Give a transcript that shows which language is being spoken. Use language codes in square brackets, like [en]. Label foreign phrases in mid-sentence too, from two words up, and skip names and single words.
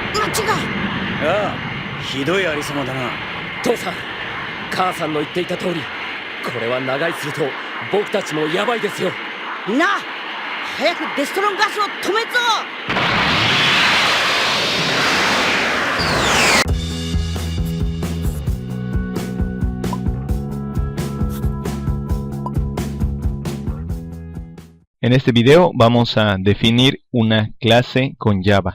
[ja] ちが。ああ、ひどいありさまだな。父さん、母さんの言っていた通り、これは長居すると僕たちもヤバいですよ。みんな早くデストロンガスを止めるぞ。 [es] En este video vamos a definir una clase con Java.